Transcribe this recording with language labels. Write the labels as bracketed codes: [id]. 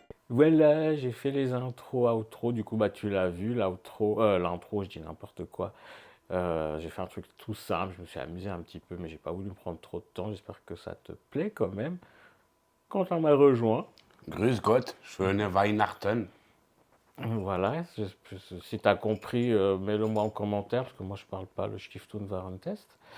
[fr] Voilà, j'ai fait les intros, outro. Du coup, bah, tu l'as vu, l'intro, je dis n'importe quoi. J'ai fait un truc tout simple, je me suis amusé un petit peu, mais j'ai pas voulu me prendre trop de temps. J'espère que ça te plaît quand même. Quand on m'a rejoint, [de] Grüß Gott, schöne Weihnachten. [fr] voilà, si tu as compris, mets-le moi en commentaire, parce que moi je parle pas le Stiftung Warentest.